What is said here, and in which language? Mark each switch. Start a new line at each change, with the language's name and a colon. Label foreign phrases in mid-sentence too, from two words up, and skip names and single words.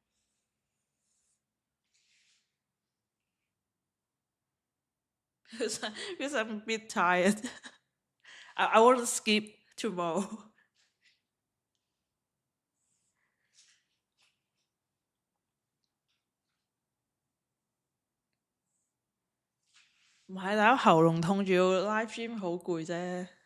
English: Because I'm a bit tired. I want to skip tomorrow.
Cantonese: 唔係，大佬喉嚨痛，仲要
English: live stream
Cantonese: 好攰啫。